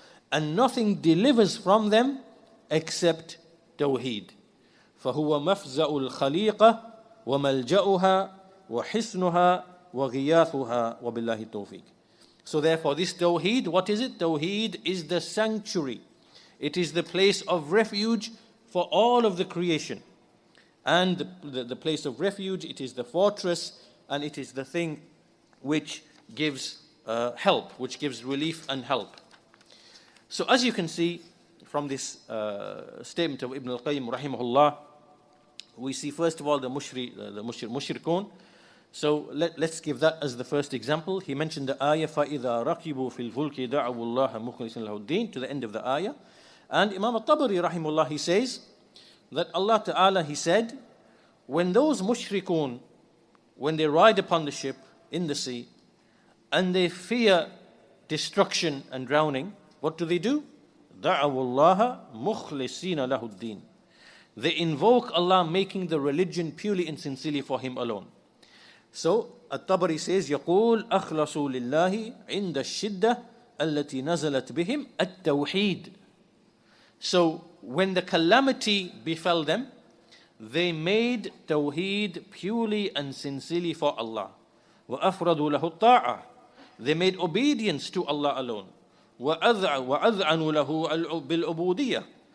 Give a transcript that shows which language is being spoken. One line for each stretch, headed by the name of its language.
English: And nothing delivers from them except Tawheed.
Arabic: فهو مفزع الخليقة وملجأها وحصنها وغياثها وبالله التوفيق.
English: So therefore this Tawheed, what is it? Tawheed is the sanctuary. It is the place of refuge for all of the creation. And the place of refuge, it is the fortress, and it is the thing which gives help, which gives relief and help. So as you can see from this statement of Ibn al-Qayyim rahimahullah, we see first of all the mushrikun. So let's give that as the first example. He mentioned the ayah,
Arabic: فَإِذَا رَكِبُوا فِي الْفُلْكِ دَعَوُوا اللَّهَ مُخْلِصِينَ لَهُ الدِّينَ,
English: to the end of the ayah. And Imam al-Tabari rahimahullah, he says that Allah Ta'ala, he said, when those mushrikun, when they ride upon the ship in the sea and they fear destruction and drowning, what do?
Arabic: دَعَوُوا اللَّهَ مُخْلِصِينَ لَهُ الدِّينَ.
English: They invoke Allah, making the religion purely and sincerely for Him alone. So At-Tabari says,
Arabic: يقول أخلصوا لله عند الشدة التي نزلت بهم التوحيد.
English: So when the calamity befell them, they made Tawheed purely and sincerely for Allah.
Arabic: وَأَفْرَدُوا لَهُ الطَّاعَةِ.
English: They made obedience to Allah alone.
Arabic: وَأَذْعَنُوا لَهُ بِالْعُبُودِيَّةِ.